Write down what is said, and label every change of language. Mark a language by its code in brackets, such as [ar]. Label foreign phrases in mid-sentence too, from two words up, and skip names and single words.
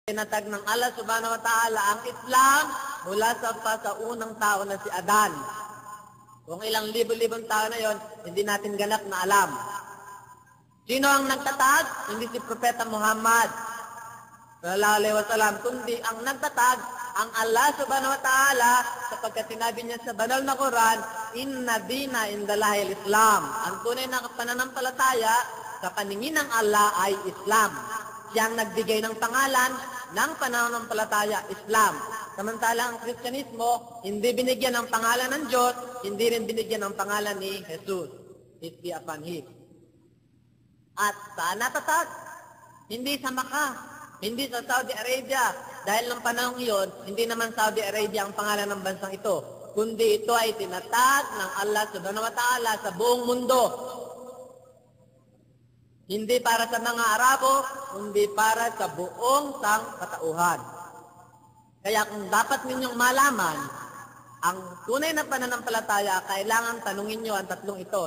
[tl] Tinatag ng Allah [ar] سبحانه وتعالى [tl] ang Islam mula sa unang tao na si Adan. Kung ilang libo-libong tao na yon, hindi natin ganap na alam. Sino ang nagtatag? Hindi si Propeta Muhammad [ar] صلى الله عليه وسلم, [tl] kundi ang nagtatag ang Allah [ar] سبحانه وتعالى, [tl] sapagkat sinabi niya sa banal na Quran, [ar] إن الدين عند الله الإسلام. [tl] Ang tunay na pananampalataya sa paningin ng Allah ay Islam. Siya ang nagbigay ng pangalan ng pananampalataya, Islam. Samantala ang Kristyanismo, hindi binigyan ng pangalan ng Diyos, hindi rin binigyan ng pangalan ni Jesus. [en] Peace be upon Him. [tl] At saan natatag? Hindi sa Makkah, hindi sa Saudi Arabia. Dahil ng panahon iyon, hindi naman Saudi Arabia ang pangalan ng bansang ito, kundi ito ay tinatag ng Allah [ar] سبحانه وتعالى [tl] sa buong mundo. Hindi para sa mga Arabo, kundi para sa buong sangkatauhan. Kaya kung dapat ninyong malaman ang tunay na pananampalataya, kailangan tanungin nyo ang tatlong ito.